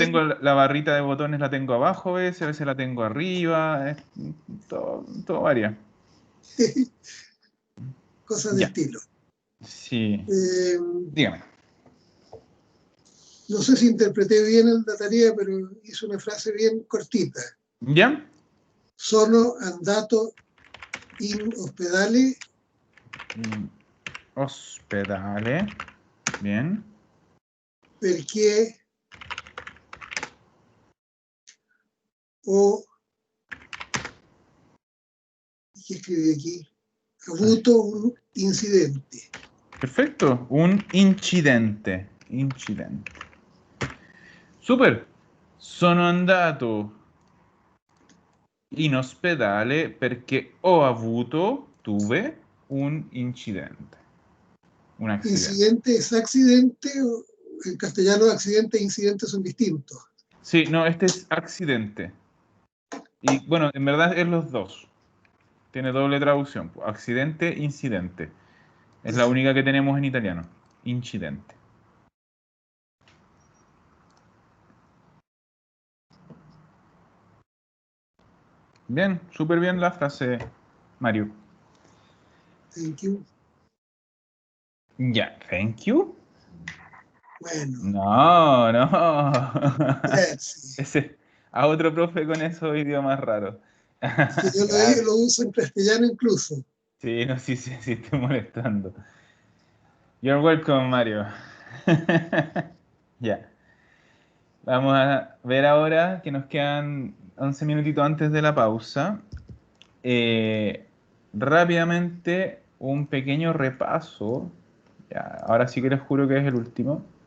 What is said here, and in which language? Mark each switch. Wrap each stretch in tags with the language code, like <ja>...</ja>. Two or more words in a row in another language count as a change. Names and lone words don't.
<es>tengo la barrita de botones, la tengo abajo, a veces la tengo arriba, todo varía. cosas de Ya, estilo. sí, Eh, dígame. no sé si interpreté bien la tarea, pero hice una frase bien cortita. ¿Ya?</es> <it>Sono andato in ospedale Ospedale, bien. perché ho,</it> <es>¿qué escribí aquí?</es> <it>Avuto un incidente.</it> <es>Perfecto, un incidente. Incidente. Super.</es> <it>Sono andato in ospedale perché</it> <es>tuve un incidente. Un accidente. Incidente es accidente, en castellano accidente e incidente son distintos. Sí, no, este es accidente. Y bueno, en verdad es los dos. Tiene doble traducción. Accidente, incidente. Es la única que tenemos en italiano. Incidente. Bien, súper bien la frase, Mario.</es> <en>Thank you. Ya, thank you.</en> <es>Bueno, No, no. gracias. Ese, a otro profe con esos idiomas raros. Que yo Gracias. lo uso en castellano incluso. Sí, no, sí, sí, sí, estoy molestando.</es> <en>You're welcome,</en> <es>Mario. Ya. Vamos a ver ahora que nos quedan 11 minutitos antes de la pausa. Eh, rápidamente, un pequeño repaso. Ya, ahora sí que les juro que es el último.</es>